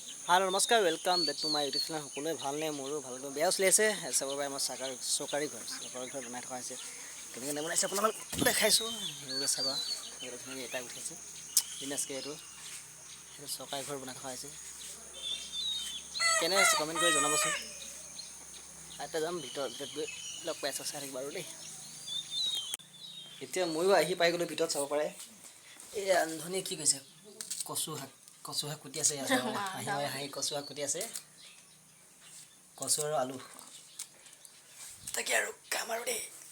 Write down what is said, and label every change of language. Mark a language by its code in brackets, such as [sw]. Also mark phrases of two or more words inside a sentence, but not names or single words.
[en] Hello namaskar welcome back to my YouTube channel [as] সকলোৱে ভালনে মোৰো ভাল বেয়া চলি আছে চাব পাৰে মই চৰকাৰী ঘৰ বনাই থকা হৈছে কেনেকৈ বনাইছে আপোনালোকক দেখাইছোঁ সেইবোৰ চাবা ধুনীয়া এটা উঠাইছে বিনাছকে এইটো চৰকাৰী ঘৰ বনাই থকা হৈছে কেনে আছে কমেণ্ট কৰি জনাবচোন এটা যাম ভিতৰত গৈ লগ পাই আছোঁ চাই থাকিব আৰু দেই এতিয়া ময়ো আহি পাই গ'লোঁ ভিতৰত চাব পাৰে এই ৰান্ধনীয়ে কি কৈছে কচু শাক কুটি আছে হাঁহি কচু শাক কুটি আছে কচু আৰু আলু তাকে আৰু কাম আৰু দেই